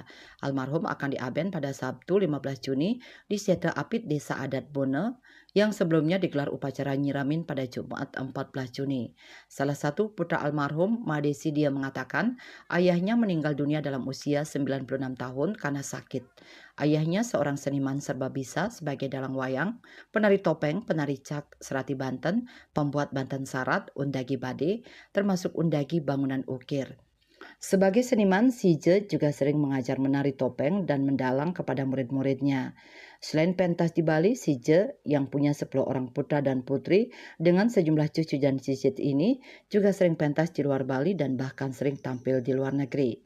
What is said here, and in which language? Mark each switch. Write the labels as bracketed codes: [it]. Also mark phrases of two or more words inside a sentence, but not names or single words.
[id] Almarhum akan diaben pada Sabtu 15 Juni di Siete Apit Desa Adat Bone yang sebelumnya digelar upacara nyiramin pada Jumat 14 Juni. Salah satu putra almarhum, Made Sidia, mengatakan ayahnya meninggal dunia dalam usia 96 tahun karena sakit. Ayahnya seorang seniman serba bisa sebagai dalang wayang, penari topeng, penari cak serati Banten, pembuat Banten Sarat, undagi bade, termasuk undagi bangunan ukir. Sebagai seniman, Sije juga sering mengajar menari topeng dan mendalang kepada murid-muridnya. Selain pentas di Bali, Sije yang punya 10 orang putra dan putri dengan sejumlah cucu dan cicit ini juga sering pentas di luar Bali dan bahkan sering tampil di luar negeri.